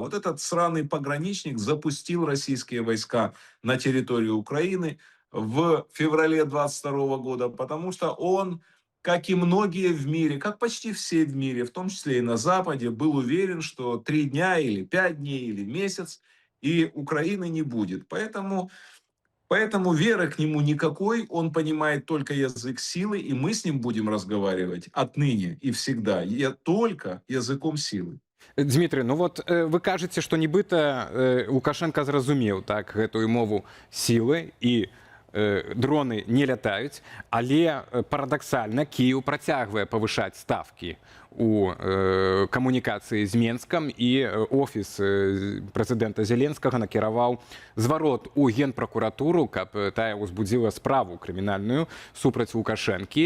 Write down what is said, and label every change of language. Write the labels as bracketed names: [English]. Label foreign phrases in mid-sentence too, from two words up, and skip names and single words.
[Russian] Вот этот сраный пограничник запустил российские войска на территорию Украины в феврале 22 года, потому что он, как и многие в мире, как почти все в мире, в том числе и на Западе, был уверен, что 3 дня или 5 дней или месяц, и Украины не будет. Поэтому веры к нему никакой, он понимает только язык силы, и мы с ним будем разговаривать отныне и всегда только языком силы. [Belarusian] Дмітрый, ну вот вы кажаце, што нібыта Лукашенко зразумеў так гэтую мову сілы і дроны не лятаюць, але парадаксальна Кіеў працягвае павышаць ставкі у камунікацыі з Менскам, і офіс прэзідэнта Зеленскага накіраваў зварот у генпракуратуру, каб тая ўзбудзіла справу крымінальную супраць Лукашэнкі.